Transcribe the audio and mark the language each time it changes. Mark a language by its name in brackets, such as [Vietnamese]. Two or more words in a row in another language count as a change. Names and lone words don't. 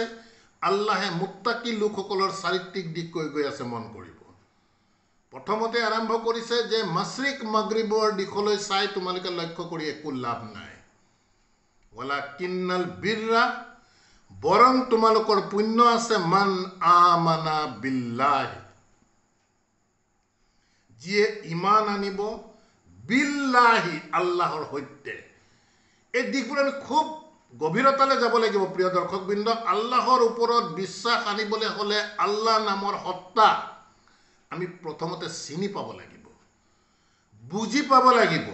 [Assamese] আল্লাহে মুত্তাকি লোকসকলৰ চাৰিত্ৰিক দিশ কৈ গৈ আছে, মন কৰিব। প্ৰথমতে আৰম্ভ কৰিছে যে মাশরিক মাগরিবৰ দিশলৈ চাই তোমালোকে লক্ষ্য কৰি একো লাভ নাই। [Arabic] ولكن البر, [Assamese] বৰং তোমালোকৰ পুণ্য আছে [Arabic] من آمن بالله, [Assamese] যিয়ে ইমান আনিব বিল্লাহি, আল্লাহৰ সৈতে। এই দিশবোৰ আমি খুব গভীৰতালৈ যাব লাগিব প্ৰিয় দৰ্শকবৃন্দ। আল্লাহৰ ওপৰত বিশ্বাস আনিবলৈ হ'লে আল্লাহ নামৰ সত্তা আমি প্ৰথমতে চিনি পাব লাগিব, বুজি পাব লাগিব।